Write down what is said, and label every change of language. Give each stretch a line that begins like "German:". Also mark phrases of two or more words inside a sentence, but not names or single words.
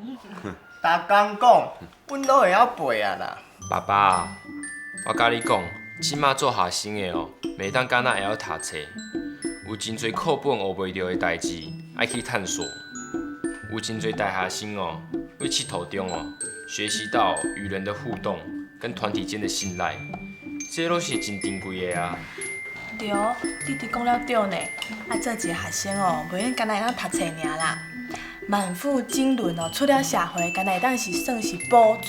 Min Nan Chinese: 逐工讲，阮都会晓背啊啦。爸爸，我甲你讲，即马做学生的哦，袂当敢若会晓读册，有真侪课本学袂到的代志，爱去探索。有真侪大学生哦，为佚佗中哦，学习到与人的互动跟团体间的信赖，这都是真珍贵的啊。对，弟弟讲了对呢。啊，做一个学生哦，袂用干那会当读册尔啦。满腹经纶哦，出了社会，干那会当是算是补助。